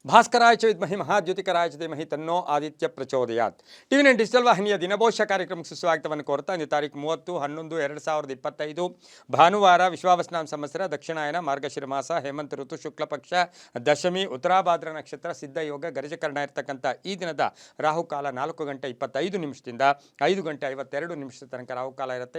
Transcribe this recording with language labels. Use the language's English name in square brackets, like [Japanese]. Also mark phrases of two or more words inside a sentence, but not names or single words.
[Sanskrit] ಭಾಸ್ಕರಾಯ ಚ ವಿದ್ಮಹಿ ಮಹಾದ್ಯುತಿಕರಾಯ ಚ ಧೀಮಹಿ ತನ್ನೋ ಆದಿತ್ಯ ಪ್ರಚೋದಯಾತ್. [English] TV9 digital [Kannada] ವಾಹಿನಿಯ ದಿನಭವಿಷ್ಯ ಕಾರ್ಯಕ್ರಮಕ್ಕೆ ಸುಸ್ವಾಗತವನ್ನು ಕೋರ್ತಾ ಇಂದು ತಾರೀಕು 30/11/2025 ಭಾನುವಾರ ವಿಶ್ವಾವಸ್ನಾಮ ಸಂವತ್ಸರ ದಕ್ಷಿಣಾಯನ ಮಾರ್ಗಶಿರ ಮಾಸ ಹೇಮಂತ ಋತು ಶುಕ್ಲ ಪಕ್ಷ ದಶಮಿ ಉತ್ತರಾಭಾದ್ರ ನಕ್ಷತ್ರ ಸಿದ್ಧ ಯೋಗ ಗರಿಜಕರಣ ಇರತಕ್ಕಂಥ ಈ ದಿನದ ರಾಹುಕಾಲ 4:25 5:52 ತನಕ ರಾಹುಕಾಲ ಇರುತ್ತೆ.